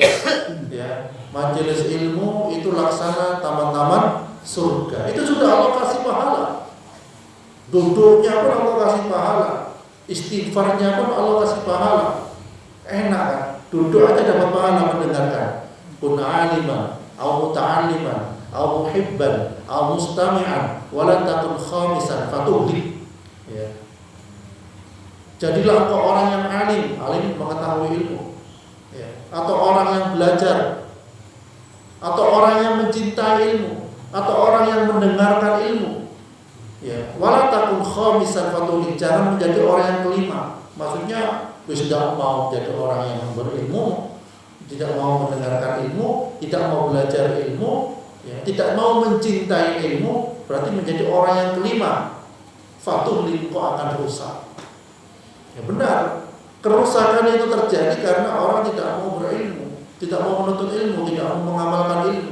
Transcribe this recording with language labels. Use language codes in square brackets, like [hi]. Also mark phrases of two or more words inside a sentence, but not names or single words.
[id] Ya, majelis ilmu itu laksana taman-taman surga. Itu sudah Allah kasih pahala. Duduknya pun Allah kasih pahala. Istighfarnya pun Allah kasih pahala. Enak kan? Duduk aja dapat pahala mendengarkan. [ar] كن عالما أو متعلما أو محبا أو مستمعا ولا تكن خامسا فتهلك. [id] Ya. Jadilah engkau orang yang alim mengetahui ilmu, ya. Atau orang yang belajar, atau orang yang mencintai ilmu, atau orang yang mendengarkan ilmu, ya. [ar] ولا تكن خامسا فتهلك, [id] jangan menjadi orang yang kelima. Maksudnya tidak mau jadi orang yang berilmu, tidak mau mendengarkan ilmu, tidak mau belajar ilmu, ya. Tidak mau mencintai ilmu, berarti menjadi orang yang kelima. Fatuhli, engkau akan rusak. Ya benar, kerusakan itu terjadi karena orang tidak mau berilmu, tidak mau menuntut ilmu, tidak mau mengamalkan ilmu.